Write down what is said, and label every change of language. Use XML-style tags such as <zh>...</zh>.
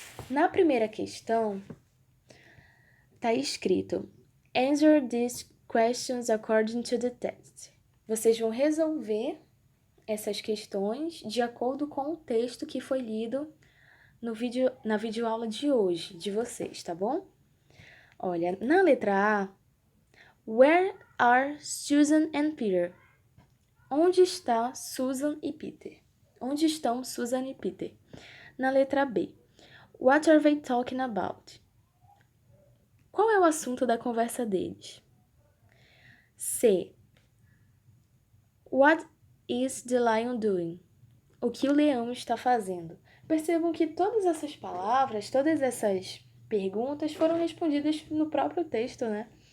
<pt>Na primeira questão, está escrito:</pt> <en>Answer these questions according to the text.</en> <pt>Vocês vão resolver essas questões de acordo com o texto que foi lido na videoaula de hoje, de vocês, tá bom? Olha, na letra A,</pt> <en>Where are Susan and Peter?</en> <pt>Onde está Susan e Peter? Onde estão Susan e Peter? Na letra B.</pt> <en>What are they talking about?</en> <pt>Qual é o assunto da conversa deles? C.</pt> <en>What is the lion doing?</en> <pt>O que o leão está fazendo? Percebam que todas essas palavras, todas essas perguntas foram respondidas no próprio texto, né?</pt>